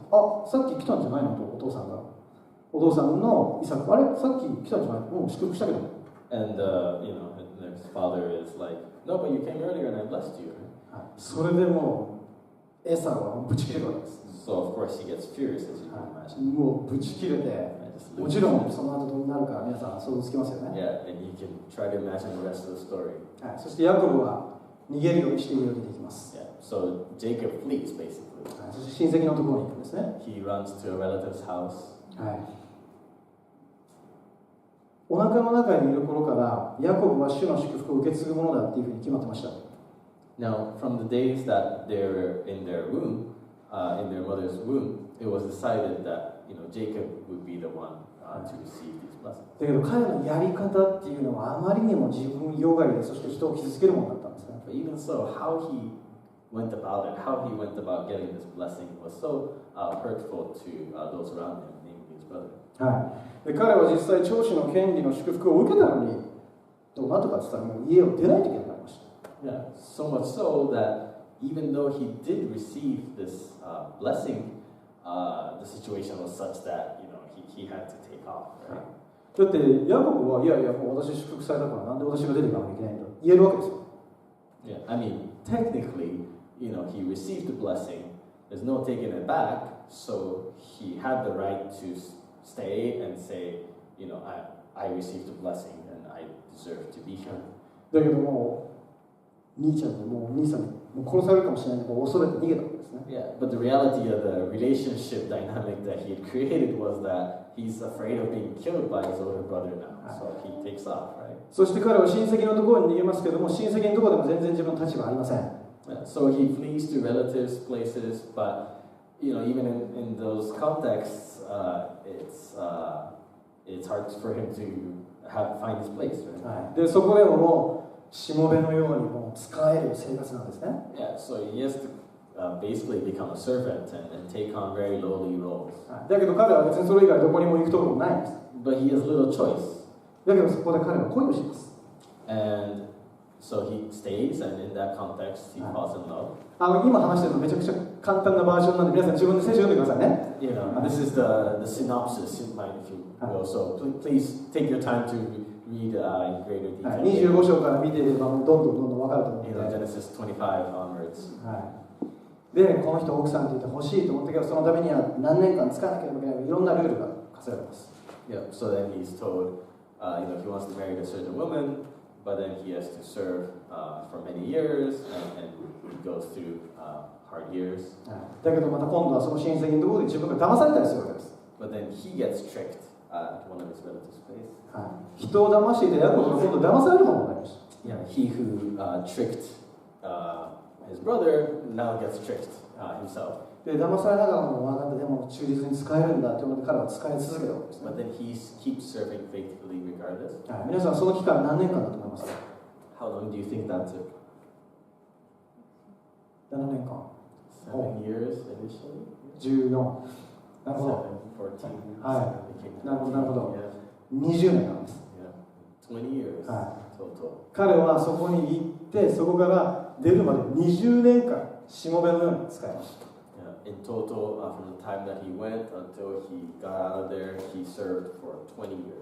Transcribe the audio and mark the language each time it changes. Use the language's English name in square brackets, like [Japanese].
[Japanese] あ、さっき来たんじゃないのとお父さんが。お父さんのイサク、あれさっき来たんじゃないの？もう祝福したけど。 [English] And his father is like, no, but you came earlier and I blessed you. [Japanese] はい。それでもうエサウはぶち切れるわけです。 [English] So of course he gets furious, as you can imagine. [Japanese] もうぶち切れて、もちろんその後どうなるか皆さん想像つきますよね。 [English] Yeah, and you can try to imagine the rest of the story. [Japanese] はい、そしてヤコブは逃げるようにして家を出てきます。 [English] Yeah, so Jacob flees basically. [Japanese] はい、そして親戚のところに行くんですね。 [English] He runs to a relative's house. [Japanese] はい。お腹の中にいる頃からヤコブは主の祝福を受け継ぐものだっていうふうに決まってました。 [English] Now, from the days that they were in their womb, in their mother's womb, it was decided that Jacob would be the one to receive these blessings. [Japanese] だけど彼のやり方っていうのはあまりにも自分よがりで、そして人を傷つけるものだったんですね。 [English] But even so, how he went about it, how he went about getting this blessing was so hurtful to those around him, namely his brother. [Japanese] はい、で彼は実際長子の権利の祝福を受けたのに、どうなとかって言ったらもう家を出ないといけなくなりました。 [English] Yeah, so much so that even though he did receive this blessing, the situation was such that he had to take off. Right? [Japanese] だってヤコブはいやいやもう私祝福されたからなんで私が出ていかなきゃいけないんだと言えるわけですよ。 [English] Yeah, I mean technically, he received the blessing. There's no taking it back, so he had the right to stay and say, I received the blessing and I deserve to be here. [Japanese] だけどもう兄ちゃんにもう兄さんにもう殺されるかもしれないから恐れて逃げたわけですね。 [English] Yeah, but the reality of the relationship dynamic that he had created was that he's afraid of being killed by his older brother now, so he takes off, right? [Japanese] そして彼は親戚のところに逃げますけども、親戚のところでも全然自分の立場ありません。 [English] Yeah, so he flees to relatives' places, but even in those contexts, it's hard for him to find his place, right? [Japanese] はい、でそこでももうしもべのようにもう使える生活なんですね。 [English] Yeah, so he has to basically become a servant and take on very lowly roles. [Japanese] はい、だけど彼は別にそれ以外どこにも行くところもないんです。 [English] But he has little choice. [Japanese] だけどそこで彼は恋をします。 [English] And so he stays, and in that context, he falls in love. [Japanese] 今話してるのめちゃくちゃ簡単なバージョンなんで皆さん自分で聖書読んでくださいね。 [English] This is the synopsis, if you will. So please take your time to read in greater detail. [Japanese] 25章から見ていればどんどん分かると思うので。 [English] Genesis 25 onwards. [Japanese] はい、でこの人奥さんって言って欲しいと思ったけどそのためには何年間使わなければいけないいろんなルールが課せられます。 [English] Yeah, so then he's told, he wants to marry a certain woman, but then he has to serve for many years, and he goes through hard years. [Japanese] だけどまた今度はその親戚のところで自分が騙されたりするわけです。 [English] But then he gets tricked at one of his relatives' place. [Japanese] 人を騙していたヤコブが今度騙される方になりました。 [English] Yeah, he who tricked his brother now gets tricked himself. [Japanese] で騙されながらも分かったでも忠実に使えるんだというので彼は使い続けたわけですね。 [English] But then he keeps serving faithfully regardless. [Japanese] 皆さんその期間何年間だと思いますか？ [English] How long do you think that took? [Japanese] 7年間。 [English] 7 years initially. [Japanese] 14。 なるほど。 [English] 14. [Japanese] はい。なるほどなるほど。20年なんです。 [English] Yeah. 20 years. [Japanese] はい。 [English] Total. [Japanese] 彼はそこに行ってそこから出るまで20年間しもべのように使いました。 [English] In total, from the time that he went until he got out of there, he served for 20 years.